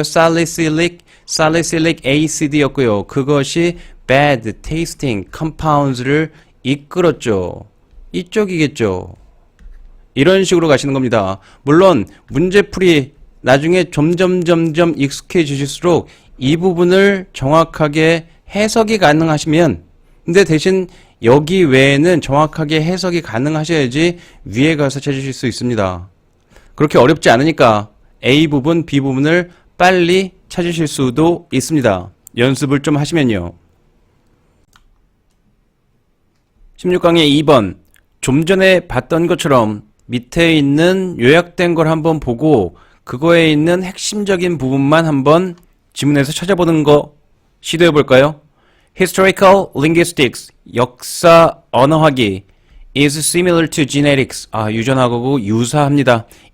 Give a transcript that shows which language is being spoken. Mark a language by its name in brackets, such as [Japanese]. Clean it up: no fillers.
[Korean] salicylic acid였고요. 그것이 [English] bad tasting compounds [Korean] 를 이끌었죠. 이쪽이겠죠. 이런 식으로 가시는 겁니다. 물론 문제풀이 나중에 점점 익숙해지실수록 이 부분을 정확하게 해석이 가능하시면, 근데 대신 여기 외에는 정확하게 해석이 가능하셔야지 위에 가서 찾으실 수 있습니다. 그렇게 어렵지 않으니까 A 부분, B 부분을 빨리 찾으실 수도 있습니다. 연습을 좀 하시면요. 16강의 2번. 좀 전에 봤던 것처럼 밑에 있는 요약된 걸 한번 보고 그거에 있는 핵심적인 부분만 한번 지문에서 찾아보는 거 시도해 볼까요? [English] Historical linguistics, [Korean] 역사 언어학이 [English] is similar to genetics, [Korean] 유전하고 유사합니다.